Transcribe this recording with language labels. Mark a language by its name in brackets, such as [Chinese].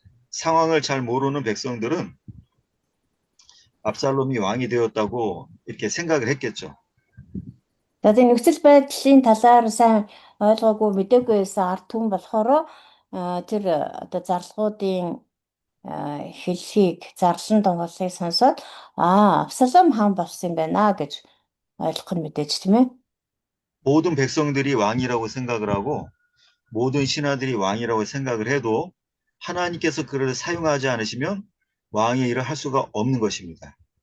[Korean] 상황을 잘 모르는 백성들은 압살롬이 왕이 되었다고 이렇게 생각을 했겠죠. [Mongolian] Тэгээд нөхцөл байдлын талаар сайн ойлгоогүй мэдээгүй байсан ард түмэн болохоор тэр одоо зарлахуудын хэлхийг зарлан донголыг сонсоод Абсалом хаан болсон юм байна гэж ойлгох нь мэдээж тийм ээ. [Korean] 모든 백성들이 왕이라고 생각을 하고 모든 신하들이 왕이라고 생각을 해도 하나님께서 그를 사용하지 않으시면 왕의 일을 할 수가 없는 것입니다.